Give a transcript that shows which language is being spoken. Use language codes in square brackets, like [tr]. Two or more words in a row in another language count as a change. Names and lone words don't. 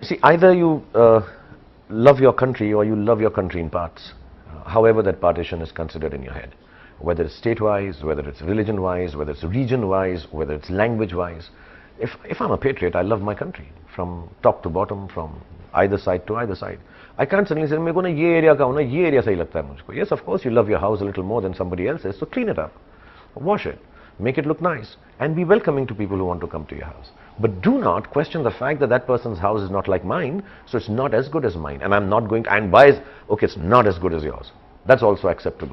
[en] See, either you love your country or you love your country in parts, however that partition is considered in your head, whether it's state-wise, whether it's religion-wise, whether it's region-wise, whether it's language-wise. If I'm a patriot, I love my country from top to bottom, from either side to either side. I can't suddenly say, [hi] "मेको ना ये area का हो ना, ये area सही लगता है मुझको." [en] Yes, of course, you love your house a little more than somebody else's, so clean it up, wash it, make it look nice, and be welcoming to people who want to come to your house. But do not question the fact that that person's house is not like mine, so it's not as good as mine, and I'm not going to, and bias, okay, it's not as good as yours. That's also acceptable.